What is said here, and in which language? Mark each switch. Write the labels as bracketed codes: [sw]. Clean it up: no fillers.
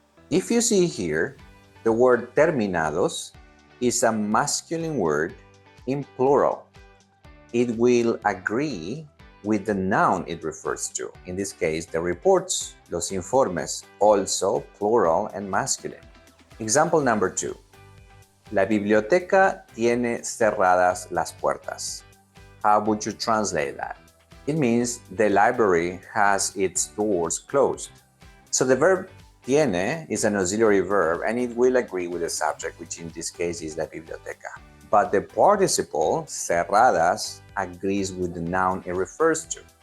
[en] If you see here, the word terminados is a masculine word in plural. It will agree with the noun it refers to. In this case, the reports, [es] los informes, [en] also plural and masculine. Example number 2. [es] La biblioteca tiene cerradas las puertas. [en] How would you translate that? It means the library has its doors closed. So the verb tiene is an auxiliary verb and it will agree with the subject, which in this case is [es] la biblioteca. [en] But the participle, cerradas, agrees with the noun it refers to.